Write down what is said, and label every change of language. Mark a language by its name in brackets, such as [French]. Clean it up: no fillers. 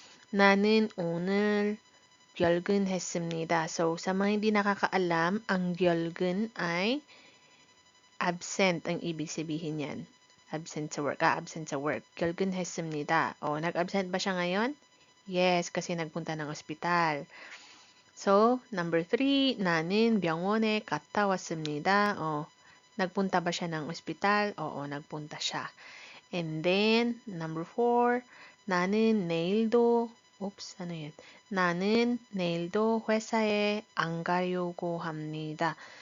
[Korean] 나는 오늘 결근했습니다. [Filipino] So, sa mga hindi nakakaalam, ang 결근 ay absent ang ibig sabihin yan. Absent sa work. Absent sa work. 결근했습니다. Nag-absent ba siya ngayon? Yes, kasi nagpunta ng ospital. [English] So, number 3, [Korean] 나는 병원에 갔다 왔습니다. [Filipino] Nagpunta ba siya ng ospital? Oo, nagpunta siya. And then, number 4, [Korean] 나는 내일도 [Filipino] ano yan? [Korean] 나는 내일도 회사에 안 가려고 합니다.